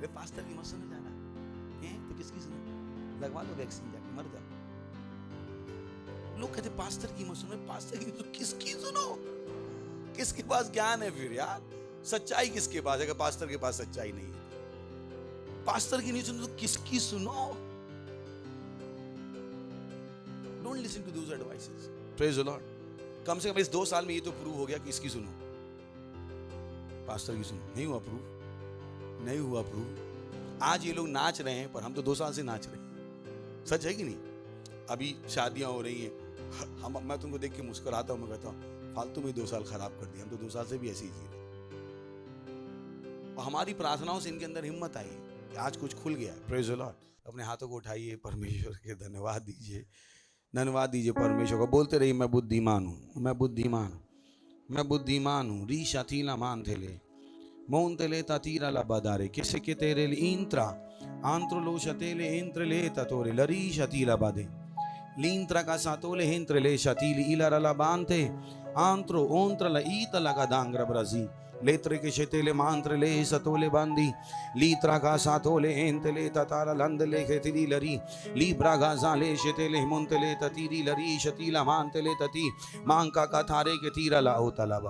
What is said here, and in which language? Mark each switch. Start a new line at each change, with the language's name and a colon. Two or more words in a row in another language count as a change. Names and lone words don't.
Hindi: वे पास्टर की मत सुनो जाना है तो किसकी सुनो? लगवा लो वैक्सीन, जाके मर जाओ. लोग कहते पास्टर की मत सुनो. पास्टर की तो किसकी सुनो? किसके पास ज्ञान है फिर यार? सच्चाई किसके पास है? अगर पास्टर के पास सच्चाई नहीं है, पास्टर की नहीं सुनो तो किसकी सुनो?
English: Don't listen to those advices. Praise the Lord.
Hindi: कम से कम इस 2 साल में ये तो प्रूव हो गया कि इसकी सुनो. पास्टर की सुनो. नहीं हुआ प्रूव. नहीं हुआ प्रूव. आज ये लोग नाच रहे हैं पर हम तो 2 साल से नाच रहे हैं. सच है कि नहीं? अभी शादियां हो रही हैं. मैं तुमको देख के मुस्कुराता हूं. मैं कहता हूं फालतू में 2 साल खराब कर दिए. हम तो 2 साल से भी ऐसे ही जी रहे. और हमारी प्रार्थनाओं से इनके अंदर हिम्मत आई कि आज कुछ खुल गया.
English: Praise the Lord.
Hindi: अपने हाथों को उठाइए, परमेश्वर के धन्यवाद दीजिए. धन्यवाद दीजिए परमेश्वर को. बोलते रहिए मैं बुद्धिमान हूँ, मैं बुद्धिमान हूँ, मैं बुद्धिमान हूँ. री शतीला मान थे मोन तेले तीरा ला बदारे किसे के तेरे इंत्रा आंत्रो लो शतेले इंत्र ले तोरे लरी शतीला बादे लींत्रा का सातोले हिंत्र ले शतीली इला रला बांधे आंत्रो ओंत्र ला ईत लगा दांग्र ब्रजी लेत्रे के शेतेले मांत्र ले सतोले बांधी लीत्रा का सातोले एंतले ततारा लंदले खेतिली लरी लीब्रा गा जाले शेतेले मुंतले ततीरी लरी शतीला मांतले तती मांका का थारे के तीरा ला ओतलाबा.